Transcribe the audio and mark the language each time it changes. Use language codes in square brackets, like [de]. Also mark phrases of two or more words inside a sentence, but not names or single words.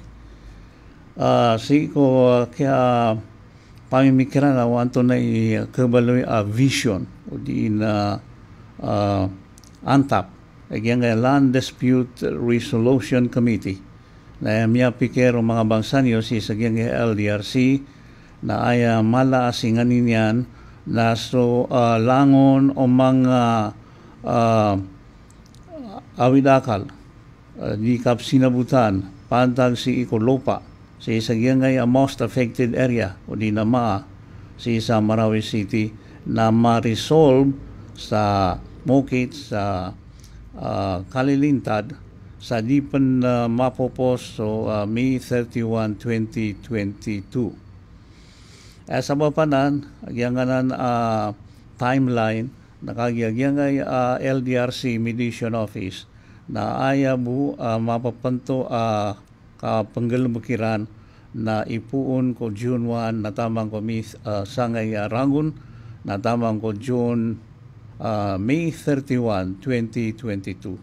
[mrw] Si ko kaya pamimikiran na wanto na kabaloy vision o di na ANTAP agyang Land Dispute Resolution Committee na miya pikero mga bangsanyo si sagyang LDRC na ay malaasinganin yan na so langon o mga awidakal di kap sinabutan pantag si Ikolopa sa isang ngay [en] most affected area [mrw] o di nama si sa Marawi City na ma-resolve sa Mokit sa Kalilintad sa di pa mapopos so May 31, 2022. Sa mapanan agyanganan timeline nakagyagyan LDRC Mediation Office na ayabu mapapanto kapanggalumukiran na ipuon ko June 1 na tamang ko sangay rangun na tamang ko May 31, 2022.